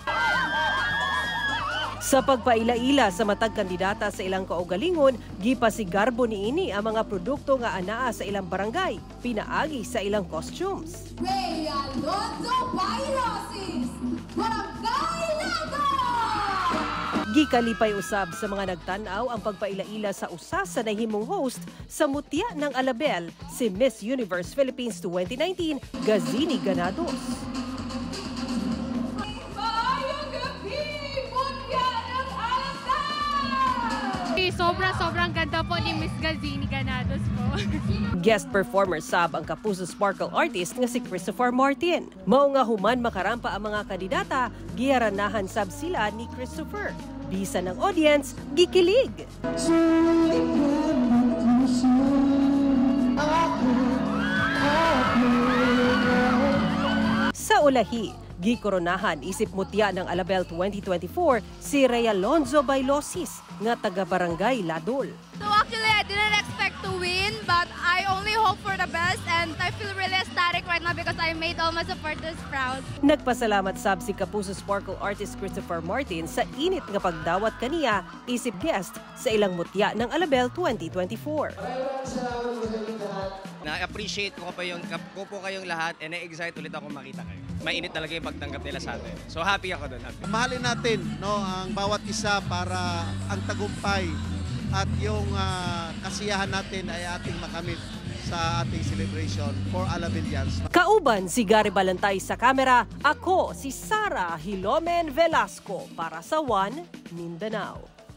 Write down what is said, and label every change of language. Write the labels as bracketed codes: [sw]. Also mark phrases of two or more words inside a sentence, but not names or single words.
[ceb] Sa pagpaila-ila sa matag kandidata sa ilang kaugalingon, gipasigarbo niini ang mga produkto nga anaa sa ilang barangay, pinaagi sa ilang costumes. Ray Alonzo Bairosis, Barangay Lago! Gikalipay usab sa mga nagtanaw ang pagpaila-ila sa usa sa nahimong host sa Mutya ng Alabel, si Miss Universe Philippines 2019, Gazini Ganados. [tl] Sobrang ganda po ni Miss Gazini Ganados po. [ceb] Guest performer sab ang Kapuso Sparkle artist nga si Christopher Martin. Mao nga human makarampa ang mga kandidata, giharanahan sab sila ni Christopher. Bisa ng audience, gikilig. Sa ulahi, gikoronahan isip Mutya ng Alabel 2024 si Ray Alonzo Bairosis nga taga-barangay Ladol. [en] So actually, I didn't expect to win, but I only hope for the best and I feel really ecstatic right now because I made all my supporters proud. [ceb] Nagpasalamat sab si Kapuso Sparkle artist Christopher Martin sa init nga pagdawat kaniya isip guest sa ilang Mutya ng Alabel 2024. [tl] Na-appreciate ko po kayong lahat and na-excite ulit ako makita kayo. Mainit talaga yung pagtanggap nila sa atin. [en] So happy [tl] ako doon. Mahalin natin ang bawat isa para ang tagumpay at yung kasiyahan natin ay ating makamit sa ating [en] celebration for Alabelians. [ceb] Kauban si Gary Balantay sa kamera, ako si Sara Hilomen Velasco para sa One Mindanao.